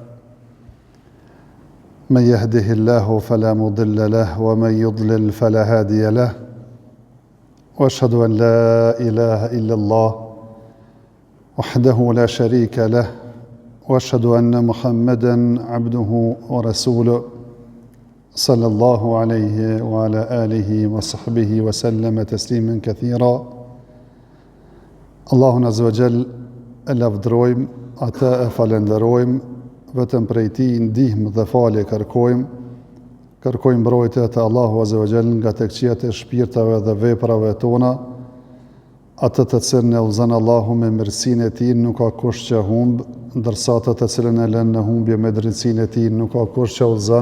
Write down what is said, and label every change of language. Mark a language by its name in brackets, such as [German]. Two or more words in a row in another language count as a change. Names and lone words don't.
[Arabic] من يهده الله فلا مضل له ومن يضلل فلا هادي له وأشهد أن لا إله إلا الله وحده لا شريك له وأشهد أن محمدًا عبده ورسوله صلى الله عليه وعلى آله وصحبه وسلم تسليما كثيرا. [Albanian] Allahun [Arabic] عز وجل [Albanian] e lavdrojmë, ata e falenderojmë, vetëm prej Tij ndihmë dhe falje kërkojmë mbrojtje te Allahu [Arabic] عز وجل [Albanian] nga tekëqijat e shpirtave dhe veprave tona, atë të cilën e udhëzon Allahu me mirësinë e Tij nuk ka kush që humb, ndërsa atë të cilën e lën në humbje me drejtsinë e Tij nuk ka kush që udhëzon.